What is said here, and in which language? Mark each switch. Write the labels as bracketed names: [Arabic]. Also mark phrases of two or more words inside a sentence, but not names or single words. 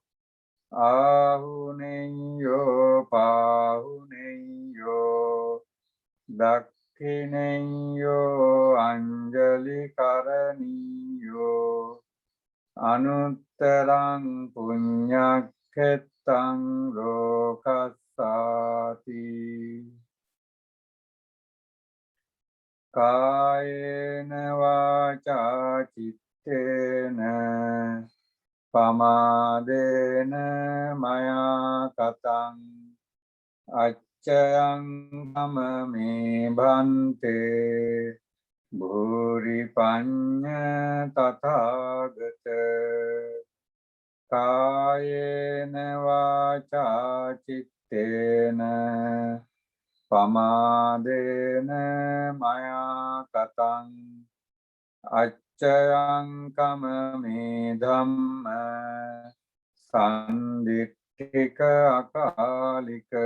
[Pali] ආහුනෙය්‍යෝ පාහුනෙය්‍යෝ දක්ඛිනෙය්‍යෝ අංජලි කරණීයෝ අනුත්තරං පුඤ්ඤක්ඛෙත්තං ලෝකස්සාති කායේන වාචා චිත්තේන පමාදේන මයා කතං අච්චයං මමමේ භන්තේ භූරි පඤ්ඤ තථාගත කායේන වාචා චිත්තේන පමාදේන මයා කතං අච්චයං කමමේ ධම්ම සම්දිට්ඨික අකාලික